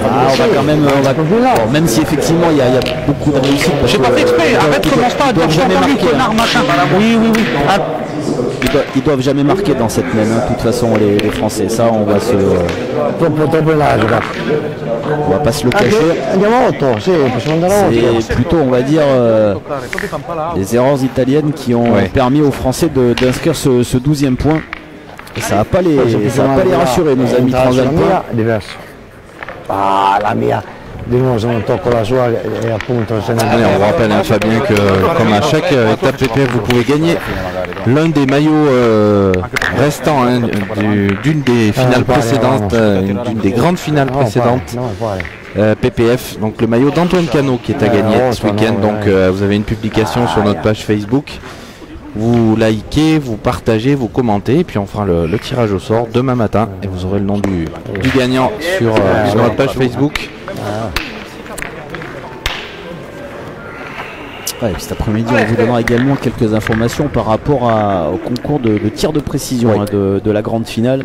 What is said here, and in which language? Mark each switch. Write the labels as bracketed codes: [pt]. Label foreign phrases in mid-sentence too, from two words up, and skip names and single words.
[fr] Ah, on va quand même, bon, même si effectivement il y a beaucoup de réussite. parce J'ai que, pas fait exprès, arrête, commence pas à dire jamais jamais marquer. connard, machin. Oui, oui, oui. Ah, Ils doivent jamais marquer dans cette mène. Hein. De toute façon, les Français, ça, on va [it] Troppo largo. [fr] on va pas se le cacher. [it] Andiamo a 8, sì, possiamo andare a 8. [fr] C'est plutôt, on va dire, les erreurs italiennes qui ont Ouais. permis aux Français d'inscrire ce 12e point. Et ça va pas les rassurer, nos amis [it] La [fr] transalpins. [it] mia è diverso. Ah, la mia. Di nuovo se non tocco la sua e appunto se ne [fr] Allez, on vous rappelle, hein, Fabien, que comme à chaque étape PPF, vous pouvez gagner l'un des maillots restants hein, d'une des finales précédentes, d'une des grandes finales précédentes. [it] No, poi. [fr] PPF, donc le maillot d'Antoine Cano qui est à gagner ce week-end. Donc vous avez une publication sur notre page Facebook. Vous likez, vous partagez, vous commentez, et puis on fera le tirage au sort demain matin. Et vous aurez le nom du gagnant sur notre page Facebook. Ouais, et puis cet après-midi, on vous donnera également quelques informations par rapport au concours de tir de précision hein, de la grande finale.